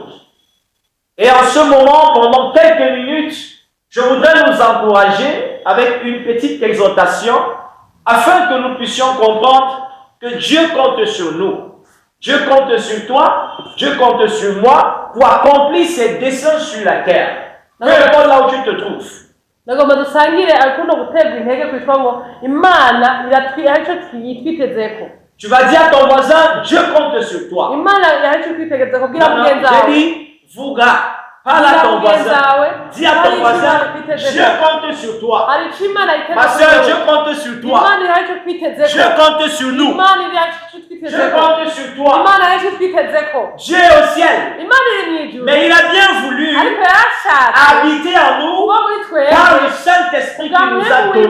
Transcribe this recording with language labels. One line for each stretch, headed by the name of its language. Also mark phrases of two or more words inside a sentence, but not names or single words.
French: Et en ce moment, pendant quelques minutes, je voudrais nous encourager avec une petite exhortation afin que nous puissions comprendre que Dieu compte sur nous. Dieu compte sur toi, Dieu compte sur moi pour accomplir ses desseins sur la terre. Peu importe là où tu te trouves.
Kinyarwanda: Nagomba dusangire akuno guterwa intege kwitwa ngo Imana iratwihacho twitezeko.
French: Tu vas dire à ton voisin, Dieu compte sur toi.
Kinyarwanda: Imana yahacho twitezeko kugira mugenza wawe.
French: J'ai dit, Vuga. Parle à ton voisin. Dis à ton voisin, Dieu compte sur toi. Ma soeur, Dieu compte sur toi. Dieu compte sur nous. Dieu compte sur toi. Dieu est au ciel. Mais il a bien voulu habiter en nous par le Saint-Esprit qui nous a donné.